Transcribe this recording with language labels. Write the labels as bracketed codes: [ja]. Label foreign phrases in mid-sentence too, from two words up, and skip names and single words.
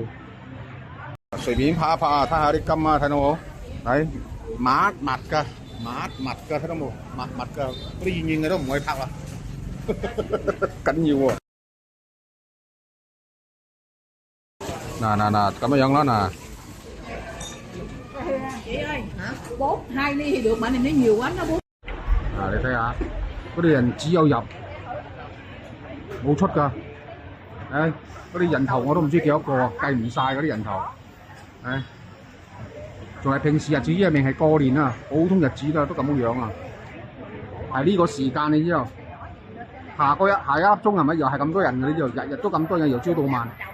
[yue] 隨便拍一拍啊，睇下啲金啊，睇到冇？睇密㗎，密㗎，睇到冇？密㗎，嗰啲遠遠嘅都唔可以拍啦，緊要喎！嗱，咁樣啦嗱。 [vi] Chị ơi, hả? 4, 2 ly thì được, bạn này nó nhiều quá nó 4. [yue] 你睇下，嗰啲人只有入冇出㗎。嗰啲人頭我都唔知幾多個，計唔晒嗰啲人頭。仲係平時日子，因為明係過年啊，普通日子都咁樣啊。係呢個時間你知道，下一粒鐘係咪又係咁多人嘅？呢度日日都咁多人，由朝到晚。